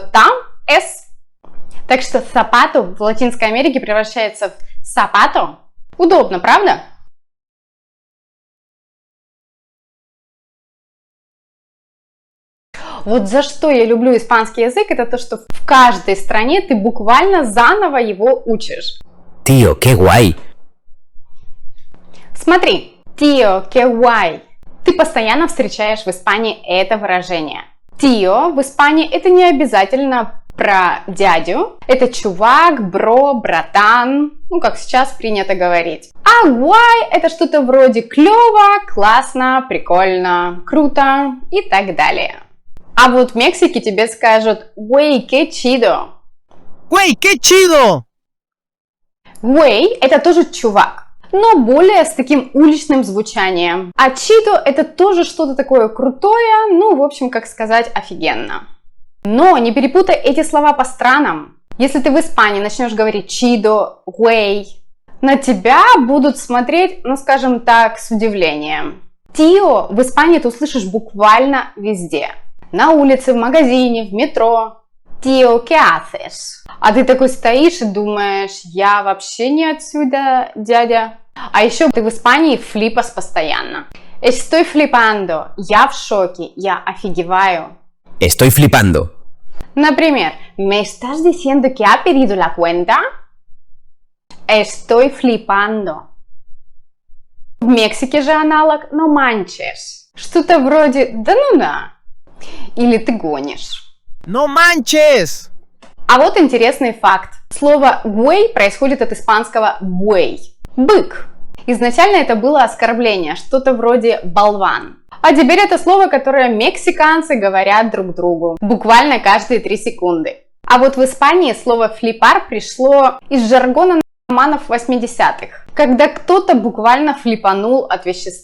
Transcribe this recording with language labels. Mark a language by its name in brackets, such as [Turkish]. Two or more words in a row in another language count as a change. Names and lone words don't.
[Russian] Там «с». Так что «zapato» в Латинской Америке превращается в «zapato». Удобно, правда? Вот за что я люблю испанский язык, это то, что в каждой стране ты буквально заново его учишь. [Spanish] Tío, qué guay. Смотри, tío, qué guay. [Russian] Ты постоянно встречаешь в Испании это выражение. Tío в Испании это не обязательно про дядю. Это чувак, бро, братан, ну как сейчас принято говорить. А guay это что-то вроде клево, классно, прикольно, круто и так далее. А вот в Мексике тебе скажут [Spanish] «Güey, qué chido». ¡Güey, qué chido! [Russian] «Güey» — это тоже чувак, но более с таким уличным звучанием. А «chido» — это тоже что-то такое крутое, ну, в общем, как сказать, офигенно. Но не перепутай эти слова по странам. Если ты в Испании начнешь говорить [Spanish] «chido», «güey», [Russian] на тебя будут смотреть, ну, скажем так, с удивлением. «Tío» в Испании ты услышишь буквально везде. На улице, в магазине, в метро. [Spanish] Tío, ¿qué haces? [Russian] А ты такой стоишь и думаешь, я вообще не отсюда, дядя. А еще ты в Испании флипас постоянно. [Spanish] Estoy flipando. [Russian] Я в шоке, я офигеваю. [Spanish] Estoy flipando. Например, ¿me estás diciendo que ha pedido la cuenta? Estoy flipando. [Russian] В Мексике же аналог [Spanish] no manches. [Russian] Что-то вроде да ну да. Или ты гонишь. [Spanish] ¡No manches! [Russian] А вот интересный факт. Слово «güey» происходит от испанского «buey» – бык. Изначально это было оскорбление, что-то вроде «болван». А теперь это слово, которое мексиканцы говорят друг другу буквально каждые 3 секунды. А вот в Испании слово «флипар» пришло из жаргона наркоманов 80-х, когда кто-то буквально флипанул от вещества.